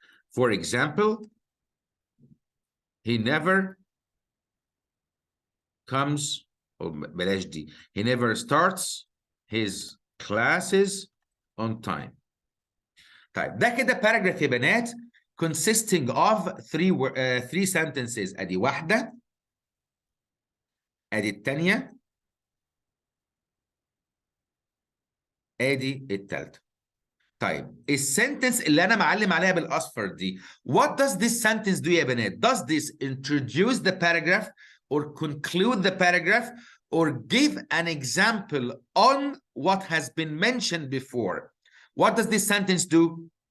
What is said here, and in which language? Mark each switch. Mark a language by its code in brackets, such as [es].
[en] for example he never comes [ar] بلاش دي. [en] he never starts his classes on time. [ar] طيب ده كده paragraph يا بنات [en] consisting of three sentences. [ar] ادي واحده ادي الثانيه ادي الثالثه. طيب السنتنس اللي انا معلم عليها بالاصفر دي [en] what does this sentence do [ar] يا بنات؟ [en] does this introduce the paragraph or conclude the paragraph or give an example on what has been mentioned before? What does this sentence do؟